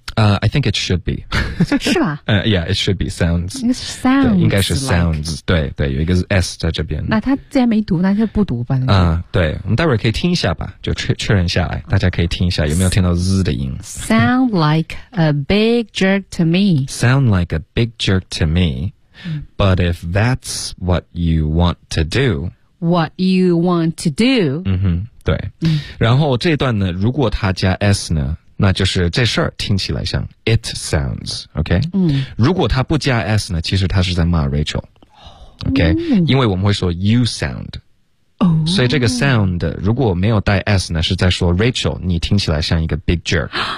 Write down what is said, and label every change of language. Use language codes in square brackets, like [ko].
[en] I think it should be， [zh] 是吧？ [en] Yeah， it should be sounds， [zh] 应该是 sounds，应该是 [en] sounds，、like、 [zh] 对对，有一个 s 在这边。那它既然没读，那就不读吧。对，我们待会儿可以听一下吧，就确认下来，大家可以听一下有没有听到 z 的音。 [en] Sound like a big jerk to me。 Sound like a big jerk to me， but if that's what you want to do， what you want to do， [zh] 嗯哼，对。然后这段呢，如果它加 s 呢？那就是这事儿听起来像 [en] it sounds， [zh] OK？如果他不加 s 呢，其实他是在骂 Rachel， OK？、因为我们会说 [en] you sound，、 [zh] 所以这个 sound 如果没有带 s 呢，是在说 Rachel， 你听起来像一个 [en] big jerk。